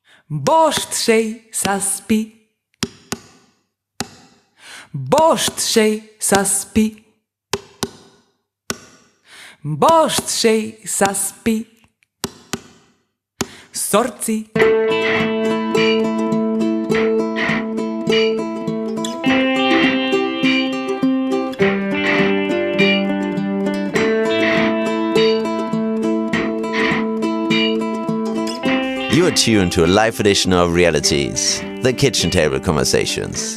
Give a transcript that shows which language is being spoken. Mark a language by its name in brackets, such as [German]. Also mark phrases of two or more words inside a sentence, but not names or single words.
[English] Bost sei saspi. Bost sei saspi. Bost sei saspi. Sorci. You are tuned to a live edition of Realities, the Kitchen Table Conversations.